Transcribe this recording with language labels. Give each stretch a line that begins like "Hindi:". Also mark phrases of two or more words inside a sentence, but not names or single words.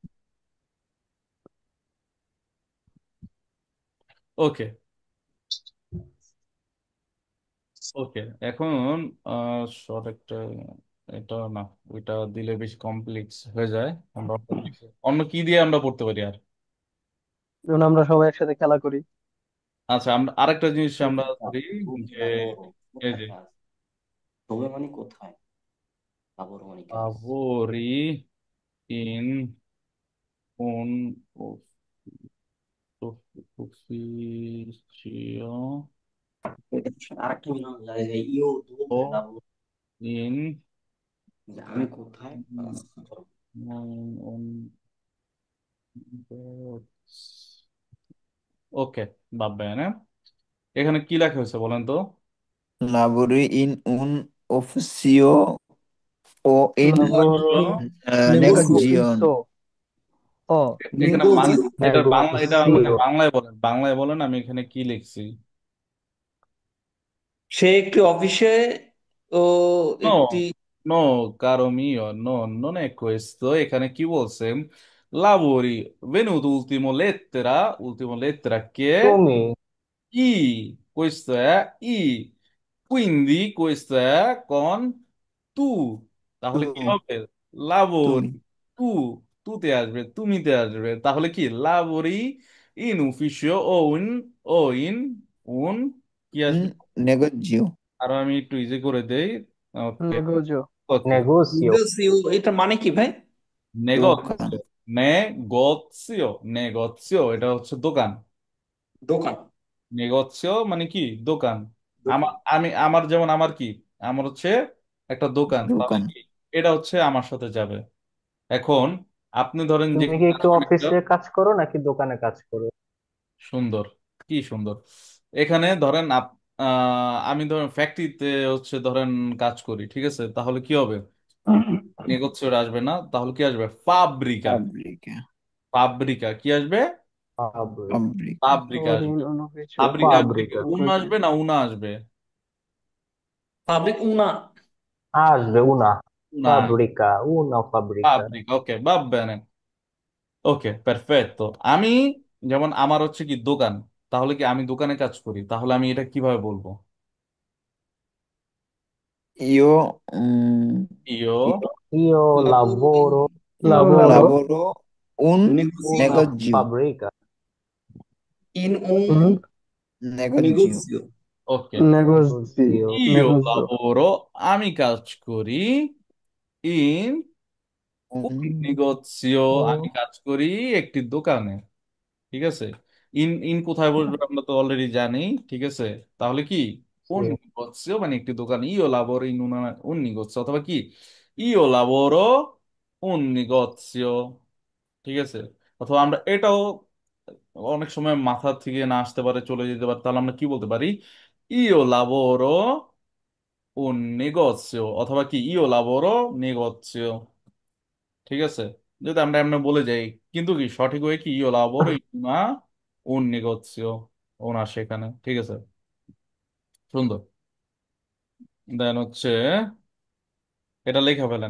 Bangla: ওকে, ওকে, এখন শর্ট একটা, এটা না, ওইটা দিলে বেশি কমপ্লেক্স হয়ে যায়, আমরা অন্য কি দিয়ে আমরা পড়তে পারি আর। যেমন আমরা সবাই একসাথে খেলা করি। আচ্ছা, আমরা আরেকটা জিনিস আমরা
Italian: Dove
Bangla: করি, যে
Italian: lavoro?
Bangla: এই
Italian: Dove a
Bangla: যে casa? Dove মানে কোথায়? Lavoro মানে কাজ।
Italian: lavori in un ufficio
Bangla: আরেকটা মিলানো যায় যে
Italian: io dove o lavoro, in
Bangla: যে আমি কোথায় কাজ
Italian: un,
Bangla: করব। ওকে,
Italian: va bene,
Bangla: এখানে কি লেখা হয়েছে বলেন তো?
Italian: lavori in un ufficio o in Lavoro in un Negozio, negozio, ufficio o
Bangla: এখানে
Italian: negozio,
Bangla: এটা বাংলা, এটা মানে
Italian: negozio,
Bangla: বাংলায় বলেন, বাংলায় বলেন, আমি এখানে কি লিখছি? সে একটি অফিসে ও একটি
Italian: No, no, caro mio, no, non è questo.
Bangla: এখানে কি বলছে?
Italian: Lavori, venuto ultimo lettera che è
Bangla: তুমি
Italian: I, questo è I. Quindi questo è con tu.
Bangla: তাহলে কি
Italian: tu,
Bangla: হবে? Lavori, তুমি tu, তুতে আসবে, তুমিতে আসবে। তাহলে কি
Italian: lavori in ufficio o in un,
Bangla: কি আসবে?
Italian: un negozio,
Bangla: আর আমি একটু ইজি করে দেই, ওকে,
Italian: negozio,
Bangla: ওকে,
Italian: negozio, negozio,
Bangla: এটা মানে কি ভাই?
Italian: নেগোসিও,
Bangla: দোকান, নেগোসিও, নেগোসিও এটা হচ্ছে দোকান, দোকান, নেগোসিও মানে কি দোকান। দোকান। আমার যেমন আমার কি, আমার হচ্ছে একটা দোকান, তাহলে দোকান, কি এটা হচ্ছে আমার সাথে যাবে। এখন আপনি ধরেন যে তুমি কি একটু আসবেন একটা, অফিসে কাজ করো নাকি দোকানে কাজ করো? সুন্দর, কি সুন্দর, এখানে ধরেন আমি ধরেন ফ্যাক্টরিতে হচ্ছে ধরেন কাজ করি, ঠিক আছে, তাহলে কি হবে? নেগোসিওর আসবে না, তাহলে কি আসবে? ফাব্রিকা,
Italian: fabbrica,
Bangla: ফাব্রিকা কি আসবে?
Italian: Fabbrica. fabbrica, ফাব্রিকা Lavoro in
Bangla: আসবে।
Italian: un ufficio,
Bangla: ফাব্রিকা আসবে কি
Italian: fabbrica, উন così.
Bangla: আসবে না উনা আসবে?
Italian: Fabbrica una, Asbe, una উনা, fabbrica, una fabbrica.
Bangla: ফাব্রিকা, ওকে,
Italian: va bene,
Bangla: ওকে, পারফেক্টো। আমি যেমন আমার হচ্ছে কি দোকান, তাহলে কি আমি দোকানে কাজ করি, তাহলে আমি এটা কিভাবে বলবো?
Italian: io, ইও Io lavoro in, lavoro, Lavoro lavoro lavoro un negozio, una negozio, fabbrica, in un un negozio, negozio,
Bangla: ওকে,
Italian: negozio, ইও negozio,
Bangla: লাবোরো, আমি কাজ করি ইন
Italian: un, un negozio,
Bangla: আমি ও কাজ করি একটি দোকানে। ঠিক আছে, ইন ইন কোথায় বসবে আমরা তো অলরেডি জানি। ঠিক আছে, তাহলে কি un সে negozio মানে একটি দোকান,
Italian: io lavoro in un negozio,
Bangla: অথবা কি
Italian: io lavoro un negozio।
Bangla: ঠিক আছে, অথবা আমরা এটাও অনেক সময় মাথা থেকে না আসতে পারে, চলে যেতে পারে, তাহলে আমরা কি বলতে পারি,
Italian: io lavoro un negozio,
Bangla: অথবা কি
Italian: io lavoro negozio।
Bangla: ঠিক আছে, যদি আমরা এমনি বলে যাই, কিন্তু কি সঠিক হয়ে কি
Italian: io lavoro in una un negozio,
Bangla: ওন আসে এখানে। ঠিক আছে, সুন্দর। দেন হচ্ছে এটা লেখা ফেলেন।